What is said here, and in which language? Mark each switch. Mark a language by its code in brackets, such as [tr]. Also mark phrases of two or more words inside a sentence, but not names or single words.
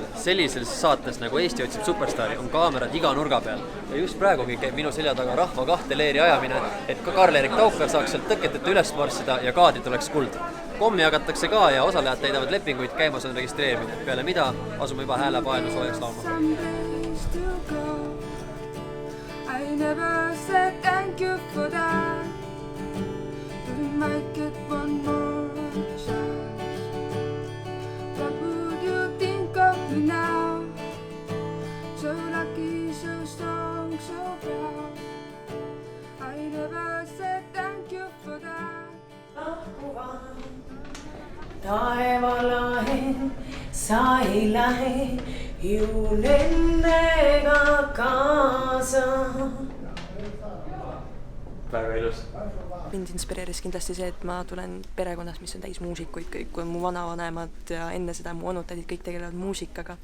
[et] Sellises saates nagu Eesti otsib superstaari on kaamerad iga nurga peal. Ja just praegugi käib minu selja taga rahva 2 leeri ajamine, et ka Karl-Erik Taukar saaks sealt tõketeta üles marssida ja kaadri tuleks kuld. Kommi jagatakse ka ja osalejad täidavad lepinguid, käimas on registreerimine. Peale mida asume juba hääle paelu soojaks laulma. [en] I never said thank you for that. Might get one more chance. What would you think of me now? So lucky, so strong, so proud. I never said thank you for that. [et] Taevalahe, sa ei lähe ju nendega kaasa. Väga ilus. Mind inspireeris kindlasti see, et ma tulen perekonnast, mis on täis muusikuid, kõik kui mu vanavanemad ja enne seda mu onutädid kõik tegelevad muusikaga.